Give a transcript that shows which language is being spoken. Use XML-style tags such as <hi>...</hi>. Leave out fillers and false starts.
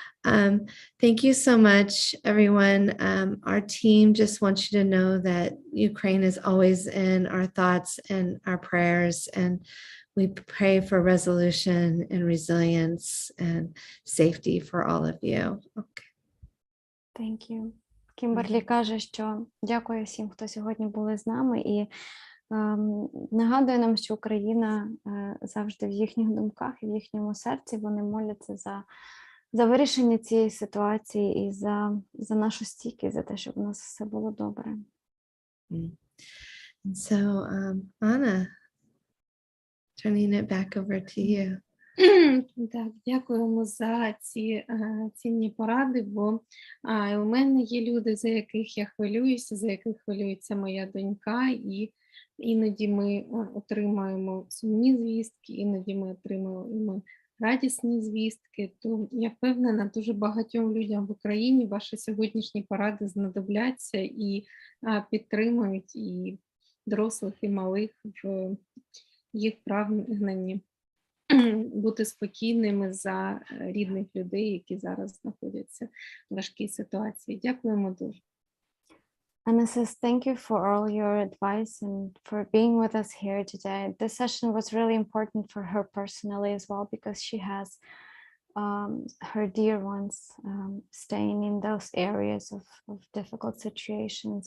<en>Thank you so much, everyone. Our team just wants you to know that Ukraine is always in our thoughts and our prayers, and we pray for resolution and resilience and safety for all of you. Okay. Thank you.</en> <uk>Кімберлі каже, що дякую всім, хто сьогодні були з нами, і нагадує нам, що Україна завжди в їхніх думках і в їхньому серці. Вони моляться за вирішення цієї ситуації і за нашу стійкість, за те, щоб у нас все було добре.</uk> <en>And so, Anna, turning it back over to you.</en> <uk>Так, дякуємо за ці цінні поради, бо у мене є люди, за яких я хвилююся, за яких хвилюється моя донька, і іноді ми отримаємо сумні звістки, іноді ми отримуємо радісні звістки. То я впевнена, дуже багатьом людям в Україні ваші сьогоднішні поради знадобляться і підтримують і дорослих, і малих в їх прагненні бути спокійними за рідних людей, які зараз знаходяться в важкій ситуації. Дякуємо дуже.</uk> <en>Anna says, thank you for all your advice and for being with us here today. This session was really important for her personally as well, because she has her dear ones staying in those areas of difficult situations.</en>